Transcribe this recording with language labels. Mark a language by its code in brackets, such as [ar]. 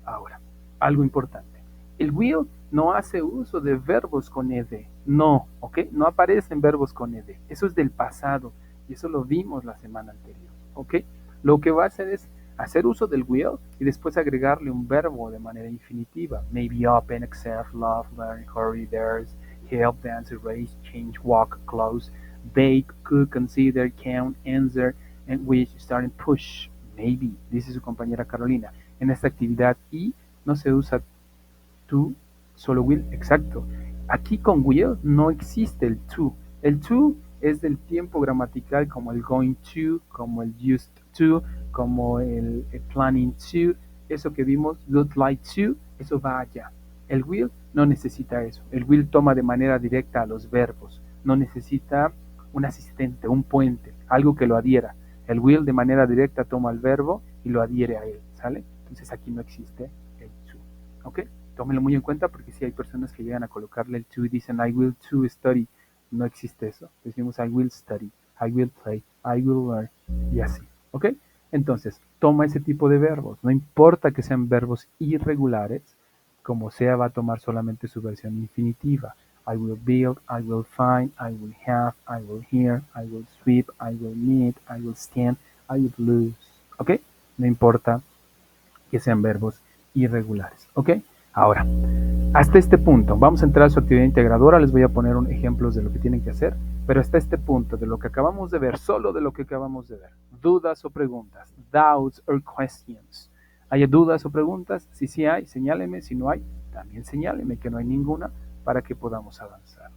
[es] Ahora, algo importante. El will no hace uso de verbos con ed. No, ¿ok? No aparecen verbos con ed. Eso es del pasado y eso lo vimos la semana anterior, ¿ok? Lo que va a hacer es hacer uso del will y después agregarle un verbo de manera infinitiva. [en] Maybe open, accept, love, learn, hurry, theirs, help, dance, erase, change, walk, close, bake, cook, consider, count, answer, and wish, start and push. [es] Maybe, dice su compañera Carolina. En esta actividad y no se usa to, solo will, exacto. Aquí con will no existe el to. El to es del tiempo gramatical como el going to, como el used to, como el planning to. Eso que vimos, would like to, eso va allá. El will no necesita eso. El will toma de manera directa a los verbos. No necesita un asistente, un puente, algo que lo adhiera. El will de manera directa toma el verbo y lo adhiere a él, ¿sale? Entonces aquí no existe el to, ¿ok? Tómenlo muy en cuenta porque si hay personas que llegan a colocarle el to y dicen [en] I will to study, [es] no existe eso. [en] Decimos I will study, I will play, I will learn y así, ¿ok? [es] Entonces, toma ese tipo de verbos, no importa que sean verbos irregulares, como sea va a tomar solamente su versión infinitiva. [en] I will build, I will find, I will have, I will hear, I will sweep, I will meet, I will stand, I will lose. [es] ¿Ok? No importa que sean verbos irregulares. ¿Ok? Ahora, hasta este punto, vamos a entrar a su actividad integradora, les voy a poner ejemplos de lo que tienen que hacer, pero hasta este punto, de lo que acabamos de ver, solo de lo que acabamos de ver, dudas o preguntas, [en] doubts or questions. [es] ¿Hay dudas o preguntas? Si sí hay, señáleme, si no hay, también señáleme que no hay ninguna para que podamos avanzar.